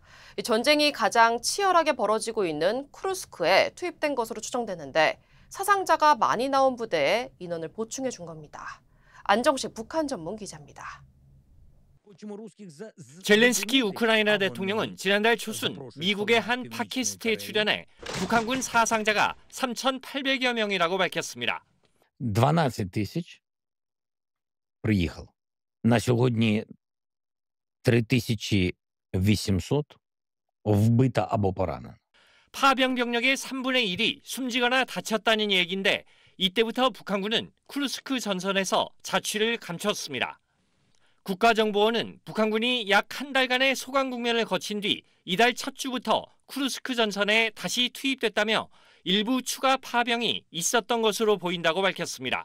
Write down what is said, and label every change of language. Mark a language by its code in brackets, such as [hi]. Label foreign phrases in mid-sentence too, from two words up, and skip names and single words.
[ko] 전쟁이 가장 치열하게 벌어지고 있는 쿠르스크에 투입된 것으로 추정되는데 사상자가 많이 나온 부대에 인원을 보충해 준 겁니다. 안정식 북한 전문 기자입니다. 젤렌스키 우크라이나 대통령은 지난달 초순 미국의 한 팟캐스트에 출연해 북한군 사상자가 3,800여 명이라고 밝혔습니다. [uk] 12,000 приїхав. На сьогодні 3,800 вбито або поранено. [ko] 파병 병력의 3분의 1이 숨지거나 다쳤다는 얘기인데 이때부터 북한군은 쿠르스크 전선에서 자취를 감췄습니다. 국가정보원은 북한군이 약 한 달간의 소강 국면을 거친 뒤 이달 첫 주부터 쿠르스크 전선에 다시 투입됐다며 일부 추가 파병이 있었던 것으로 보인다고 밝혔습니다.